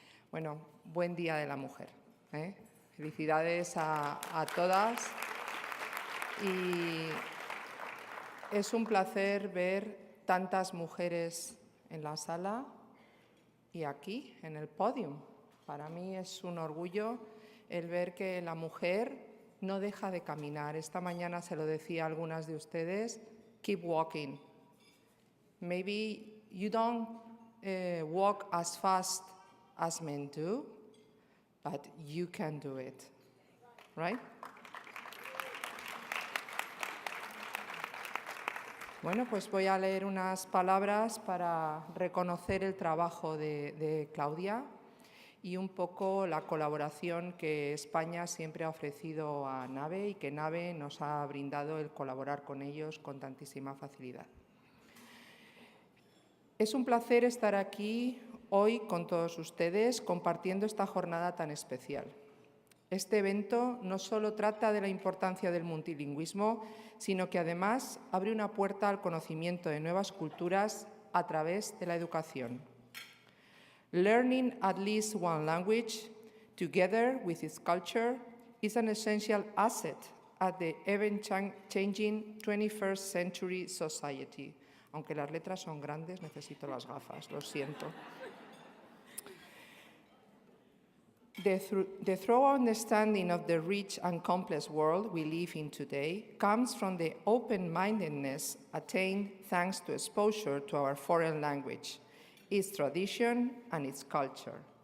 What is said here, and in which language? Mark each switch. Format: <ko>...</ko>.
<es>Bueno, buen Día de la Mujer, ¿eh? Felicidades a todas y es un placer ver tantas mujeres en la sala y aquí en el podio. Para mí es un orgullo el ver que la mujer no deja de caminar. Esta mañana se lo decía a algunas de ustedes,</es> <en>keep walking. Maybe you don't walk as fast as men do, but you can do it, right?</en> <es>Bueno, pues voy a leer unas palabras para reconocer el trabajo de Claudia y un poco la colaboración que España siempre ha ofrecido a NABE y que NABE nos ha brindado el colaborar con ellos con tantísima facilidad. Es un placer estar aquí hoy con todos ustedes compartiendo esta jornada tan especial. Este evento no solo trata de la importancia del multilingüismo, sino que además abre una puerta al conocimiento de nuevas culturas a través de la educación.</es> <en>Learning at least one language, together with its culture, is an essential asset at the ever-changing 21st century society.</en> <es>Aunque las letras son grandes, necesito las gafas, lo siento.</es> <en>The thorough understanding of the rich and complex world we live in today comes from the open-mindedness attained thanks to exposure to our foreign language, its tradition, and its culture.</en>